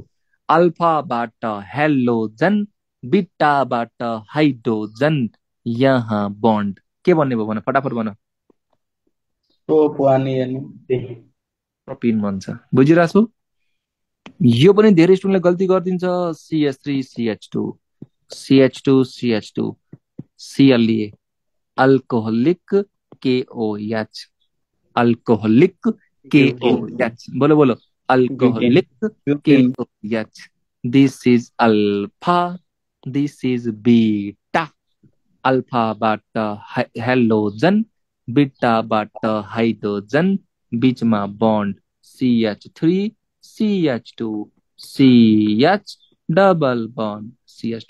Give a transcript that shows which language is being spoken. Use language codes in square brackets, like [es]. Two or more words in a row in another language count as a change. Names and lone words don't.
[ne] अल्फाबाट हेलोजन, बीटाबाट हाइड्रोजन, यहाँ बन्ड के भन्ने भयो भन? फटाफट भन। प्रोपिन भन्छ। बुझिरहेको छु? यो पनि धेरै स्टुडेन्टले गल्ती गरिदिन्छ। CH3 CH2 Cl लिए अल्कोहलिक KOH, अल्कोहलिक KOH। [hi] बोलो अल्कोहलिक KOH। [en] this is alpha, this is beta. [ne] अल्फाबाट हेलोजन, बीटाबाट हाइड्रोजन, बीचमा बन्ड CH3 CH2 CH डबल बन्ड CH2।